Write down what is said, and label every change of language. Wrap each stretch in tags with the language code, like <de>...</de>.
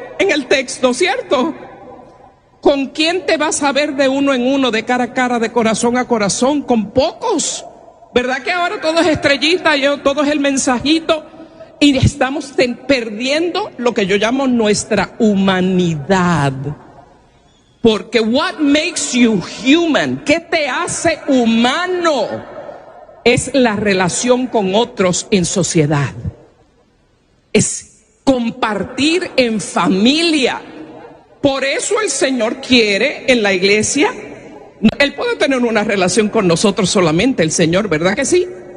<es>En el texto, ¿cierto? ¿Con quién te vas a ver de uno en uno, de cara a cara, de corazón a corazón? Con pocos. ¿Verdad que ahora todo es estrellita, todo es el mensajito? Y estamos perdiendo lo que yo llamo nuestra humanidad.</es> <en>Porque what makes you human?</en> <es>¿Qué te hace humano? Es la relación con otros en sociedad. Es compartir en familia. Por eso el Señor quiere en la iglesia. Él puede tener una relación con nosotros solamente, el Señor, ¿verdad que sí?</es>